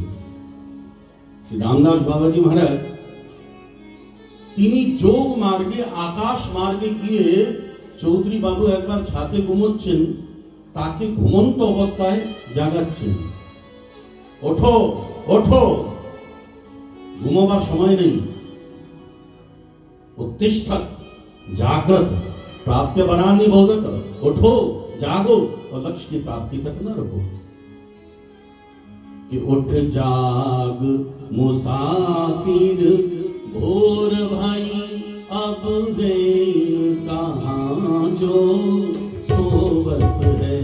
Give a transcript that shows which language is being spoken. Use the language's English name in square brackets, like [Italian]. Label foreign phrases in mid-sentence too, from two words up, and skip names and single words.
[Bangla] শ্রী রামদাস বাবাজি মহারাজ তিনি যোগ মার্গে, আকাশ মার্গে গিয়ে চৌধুরী বাবু একবার ছাতে ঘুমোচ্ছেন, তাকে ঘুমন্ত অবস্থায় জাগাচ্ছেন, ওঠো ওঠো, ঘুমাবার সময় নেই, [Sanskrit] उत्तिष्ठत जागृत प्राप्य वरानि बोधत, [Hindi] उठो जागो और लक्ष्य की प्राप्ति तक न रुको। कि उठ जाग मुसाफिर भोर भाई, अब रे कहाँ जो सोवत है।